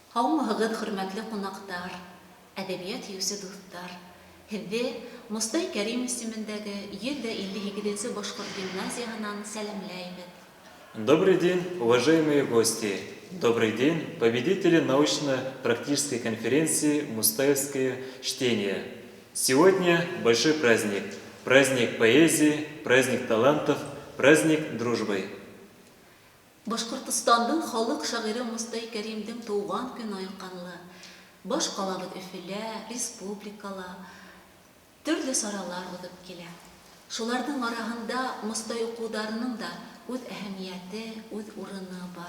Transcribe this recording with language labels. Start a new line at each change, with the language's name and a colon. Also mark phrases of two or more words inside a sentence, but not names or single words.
Bashkir: Һаумыһығыҙ, хөрмәтле ҡунаҡтар, әҙәбиәт йөйөүсе дуҫтар. Һеҙҙе Мостай Кәрим исемендәге 158-нче Башҡорт гимназияһынан сәләмләйбеҙ.
Russian: Добрый день, уважаемые гости! Добрый день, победители научно-практической конференции «Мустаевское чтение». Сегодня большой праздник. Праздник поэзии, праздник талантов, праздник дружбы.
Bashkir: Башҡортостандың халыҡ шағиры Мостай Кәримдең тыуған көнө айҡанлы. Баш ҡалабыҙ Өфөлә, республикала төрлө саралар уҙып килә. Шуларҙың араһында Мостай уҡыуҙарының да үҙ әһәмиәте, үҙ урыны бар.